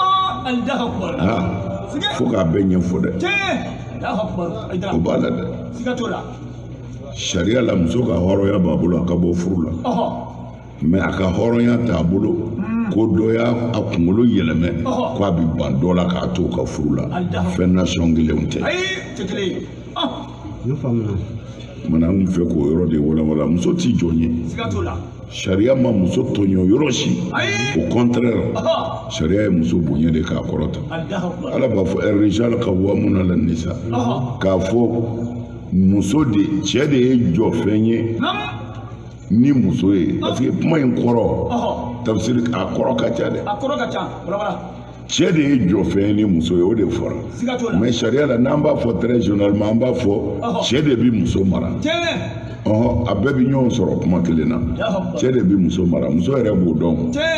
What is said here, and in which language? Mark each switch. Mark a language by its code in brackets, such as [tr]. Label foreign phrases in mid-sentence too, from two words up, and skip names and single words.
[bm] fo k'a bɛɛ ɲɛfɔ dɛ o b'a la dɛ sariya la muso ka hɔrɔnya b'a bolo a ka bɔ furu la mais a ka hɔrɔnya t'a bolo ko dɔ y'a kunkolo yɛlɛmɛ ko a bɛ ban dɔ la k'a to ka furu la fɛn nation kelenw tɛ mana an fɛ k'o yɔrɔ de walawala muso t'i jɔn ye sariya ma muso tɔɲɔ yɔrɔ si [fr] au contraire [bm] sariya ye muso bonya de k'a kɔrɔta ala b'a fɔ [ar] الرجال قوامون على النساء [bm] k'a fɔ muso de cɛ de ye jɔ fɛn ye ni muso ye [fr] parce que [bm] kuma in kɔrɔ tafsir a kɔrɔ ka ca dɛ cɛ de ye jɔfɛn ni muso ye o de fɔra mais sariya la n'an b'a fɔ [fr] très généralement [bm] an b'a fɔ cɛ de bi muso mara a bɛɛ bi ɲɔgɔn sɔrɔ kuma kelen na cɛ de bi muso mara muso yɛrɛ b'o dɔn